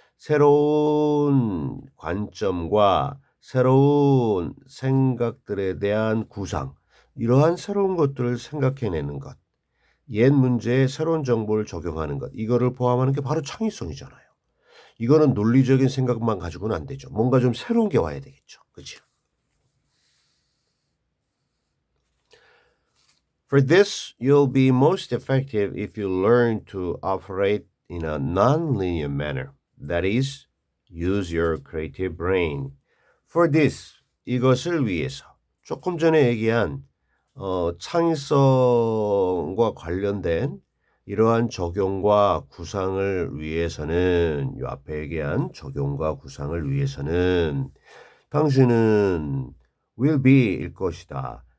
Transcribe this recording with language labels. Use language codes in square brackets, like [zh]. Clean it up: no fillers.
[ko] 새로운 관점과 새로운 생각들에 대한 구상 이러한 새로운 것들을 생각해내는 것 옛 문제에 새로운 정보를 적용하는 것 이거를 포함하는 게 바로 창의성이잖아요. 이거는 논리적인 생각만 가지고는 안 되죠. 뭔가 좀 새로운 게 와야 되겠죠. 그렇죠? [en] For this, you'll be most effective if you learn to operate in a non-linear manner. That is, use your creative brain. For this, [ko] 이것을 위해서. 조금 전에 얘기한 창의성과 관련된 이러한 적용과 구상을 위해서는 이 앞에 얘기한 적용과 구상을 위해서는 당신은 [en] will be [ko] 일 것이다.